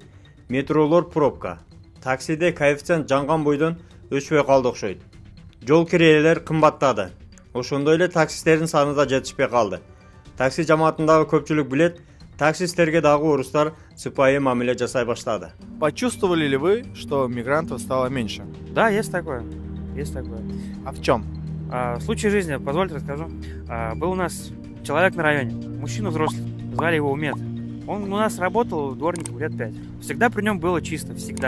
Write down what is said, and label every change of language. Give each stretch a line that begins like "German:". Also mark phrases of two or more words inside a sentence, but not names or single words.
Kyrgyz: Метролор пробка. Таксиде коэффициент жанган бойдон өчпөй калды окшойт. Жол кирелер кымбаттады. Ошондой эле таксисттердин саны да жетишпей калды. Такси жамаатындагы көпчүлүк билет, таксисттерге дагы орустар сыпайы мамиле жасай баштады.
Russian: Почувствовали ли вы, что мигрантов стало меньше? Да, есть такое. Есть такое. А в чем? Случай жизни, позвольте расскажу. Был у нас человек на районе, мужчина взрослый, звали его Умет. Он у нас работал дворником лет 5. Всегда при нем было чисто, всегда.